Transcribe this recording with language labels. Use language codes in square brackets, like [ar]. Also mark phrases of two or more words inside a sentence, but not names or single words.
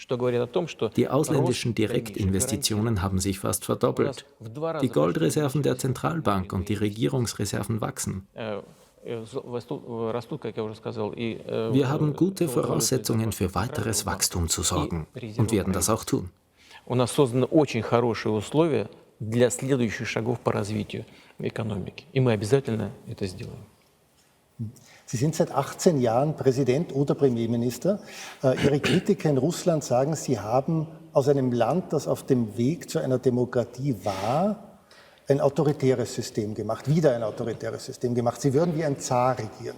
[de] Die ausländischen Direktinvestitionen haben sich fast verdoppelt. Die Goldreserven der Zentralbank und die Regierungsreserven wachsen. Wir haben gute Voraussetzungen für weiteres Wachstum zu sorgen und werden das auch tun. [ru] Для следующих шагов по развитию экономики. И мы обязательно это сделаем. [de] Sie sind seit 18 Jahren Präsident oder Premierminister. Ihre Kritiker in Russland sagen, Sie haben aus einem Land, das auf dem Weg zu einer Demokratie war, ein autoritäres System gemacht, wieder ein autoritäres System gemacht. Sie würden wie ein Zar regieren.